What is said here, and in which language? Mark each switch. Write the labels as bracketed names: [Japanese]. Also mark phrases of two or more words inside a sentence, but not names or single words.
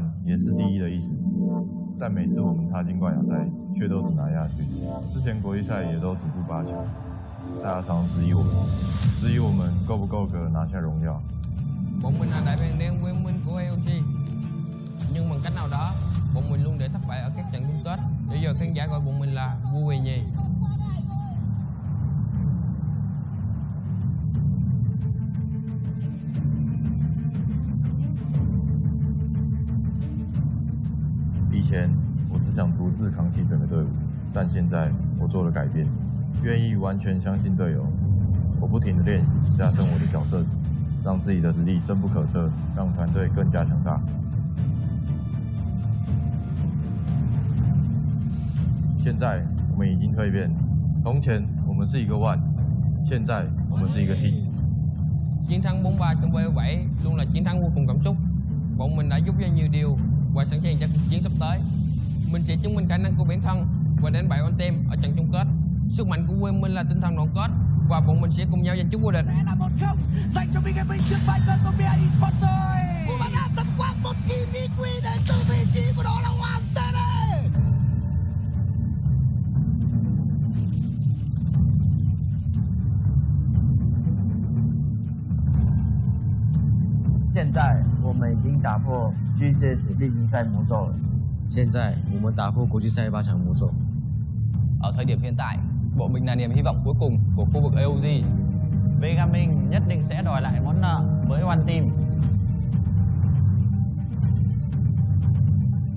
[Chinese] 也是第一的意思，但每次我们踏进冠亚赛，却都只拿下去。之前国际賽也都止步8强，大家常质疑我們夠不夠格拿下榮耀。 [Vietnamese] Bọn mình là đại bàng đen liên minh của AIC, nhưng bằng cách nào đó, bọn mình luôn để thất bại ở các trận chung kết. Bây giờ khán giả gọi bọn mình là vua về nhì. [Chinese] 以前我只想独自扛起整个队伍，但现在我做了改变，愿意完全相信队友。我不停地练习，加深我的角色值，让自己的实力深不可测，让团队更加强大。现在我们已经蜕变，从前我们是一个 One， 现在我们是一个 Team。 [Vietnamese] Chiến thắng 4-3 trong V7 luôn là chiến thắng vô cùng cảm xúc. Bọn mình đã giúp ra nhiều điều và sẵn sàng cho cuộc chiến sắp tới. Mình sẽ chứng minh khả năng của bản thân và đánh bại Ontem ở trận chung kết. Sức mạnh của quê mình là tinh thần đoàn kết và bọn mình sẽ cùng nhau giành chức vô địch. Sẽ là 1-0 dành cho Big Gaming trước bài cân của BID Sports rồi. Cú bắn đá tấn quang một EVQ đến từ vị trí của đó là Hoàng Tê đây. [Chinese] 现在我们已经打破 GCS 例行赛魔咒了。现在我们打破国际赛8强魔咒。 [Vietnamese] Ở thời điểm hiện tại, bọn mình là niềm hy vọng cuối cùng của khu vực AOG. Gaming nhất định sẽ đòi lại món nợ với One Team.